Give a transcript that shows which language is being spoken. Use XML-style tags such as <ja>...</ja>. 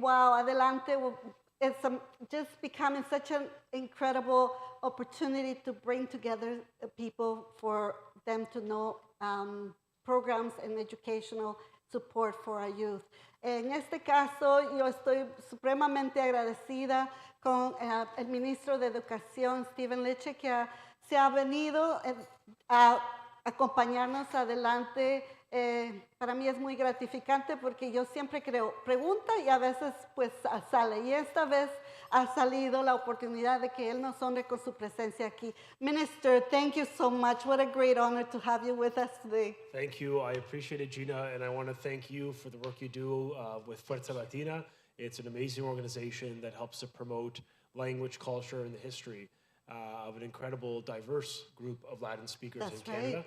<en>Wow, Adelante is just becoming such an incredible opportunity to bring together people for them to know programs and educational support for our youth.</en> <es>En este caso, yo estoy supremamente agradecida con el ministro de Educación, Steven Leche, que se ha venido a acompañarnos adelante. Para mí es muy gratificante porque yo siempre creo, pregunta y a veces pues sale. Y esta vez ha salido la oportunidad de que él nos honre con su presencia aquí.</es> <en>Minister, thank you so much. What a great honor to have you with us today. Thank you. I appreciate it, Gina, and I want to thank you for the work you do with Fuerza Latina. It's an amazing organization that helps to promote language, culture, and the history of an incredible, diverse group of Latin speakers in Canada.</en>